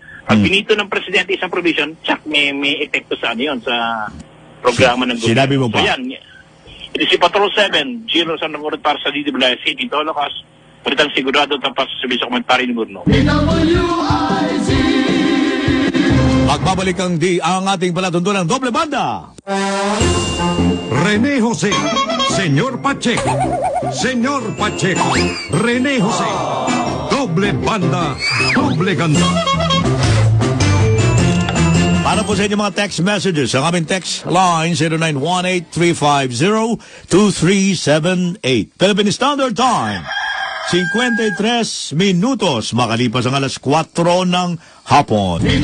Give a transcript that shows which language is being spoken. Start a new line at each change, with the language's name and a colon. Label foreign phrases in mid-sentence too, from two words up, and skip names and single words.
Filipino: Pag binito ng presidente isang provision, tsak, may epekto sa sa programa ng gobyerno. Sinabi mo pa. So yan, ito si Patrol 7, Gino San Namurit para sa DWIC, City, Tolocas, palitan sigurado tapos sabi sa komentary ni Gurno. Magbabalik ang ating palatuntunan Doble Banda. René Jose, Señor Pacheco, Señor Pacheco, René Jose, Doble Banda, Doble Ganda. Para Para po sa inyong mga text messages, ang aming text line 0918-350-2378. Philippine Standard Time, 53 minutos makalipas ang alas 4 ng hapon.